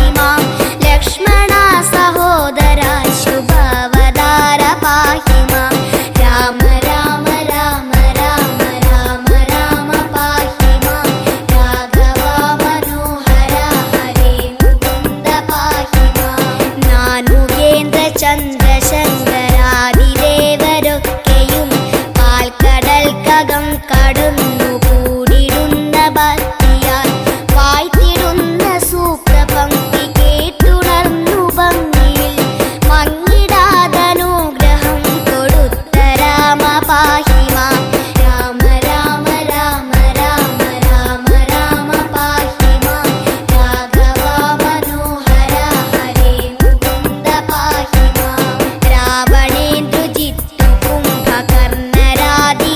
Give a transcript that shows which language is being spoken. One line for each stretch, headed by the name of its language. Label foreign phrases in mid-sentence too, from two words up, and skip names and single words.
Sanskrit: मां लक्ष्मण सहोदर शुभवतार पाहि मां राम राम राम राम राम राम पाहि मां राघव मनोहर हरे मुकुन्द पाहि मां नानुगेन्द्र
Malayalam: ചന്ദ്രശങ്കരാദിദേവരൊക്കെയും പാൽക്കടൽ കകം കടന്നു കൂടിടുന്ന ഭക്തിയാൽ വായ്ത്തിടുന്ന സൂക്തപംക്തി കേട്ടുണർന്നു ഭംഗിയിൽ മങ്ങിടാതനുഗ്രഹം കൊടുത്ത രാമ
Sanskrit: പാഹി മാം രാമ രാമ രാമ രാമ രാമ രാമ പാഹി മാം രാഘവ മനോഹര ഹരേ മുകുന്ദ പാഹി മാം
Malayalam: രാവണേന്ദു ജിത്തു കുംഭകർണരാദി